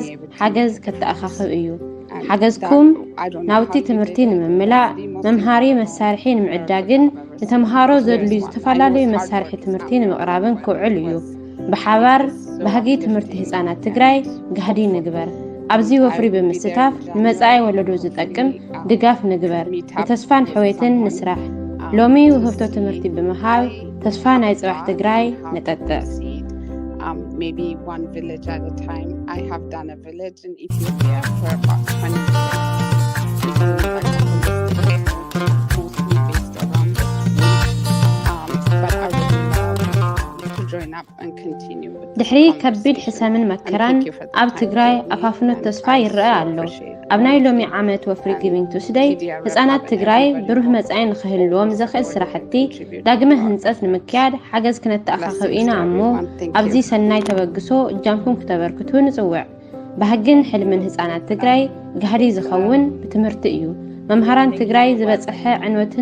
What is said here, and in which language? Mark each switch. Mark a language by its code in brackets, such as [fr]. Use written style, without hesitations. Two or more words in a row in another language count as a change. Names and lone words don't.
[ti] ሓገዝ ከተኣኻኽብ እዩ። ሓገዝኩም ናውቲ ትምህርቲ ንምምላእ መምሃሪ መሳርሒ ንምዕዳግን ንተምሃሮ ዘድልዩ ዝተፈላለዩ መሳርሒ ትምህርቲ ንምቕራብን ክውዕል እዩ። ብሓባር ባህጊ ትምህርቲ ህፃናት ትግራይ ጋህዲ ንግበር። ኣብዚ ወፍሪ ብምስታፍ ንመጻኢ ወለዶ ዝጠቅም ድጋፍ ንግበር። ንተስፋን ሕወትን ንስራሕ። ሎሚ ውህብቶ ትምህርቲ ብምሃብ ተስፋ ናይ ጽባሕ ትግራይ ነጠጥዕ። [en] Maybe one village at a time. I have done a village in Ethiopia for about 20 years. Mostly based around the school. But I would love to join up and continue with this [ti] ድሕሪ ከቢድ ሕሰምን መከራን ኣብ ትግራይ ኣፋፍኖት ተስፋ ይረአ ኣሎ። ኣብ ናይ ሎሚ ዓመት ወፍሪ ጊቪንግ ቱስደይ ህፃናት ትግራይ ብሩህ መጻኢ ንክህልዎም ዘኽእል ስራሕቲ ዳግመ ህንፀት ንምክያድ ሓገዝ ክነተኣኻኽብ ኢና እሞ ኣብዚ ሰናይ ተበግሶ እጃምኩም ክተበርክቱ ንጽውዕ። ባህግን ሕልምን ህፃናት ትግራይ ጋህዲ ዝኸውን ብትምህርቲ እዩ። መምሃራን ትግራይ ዝበፅሐ ዕንወትን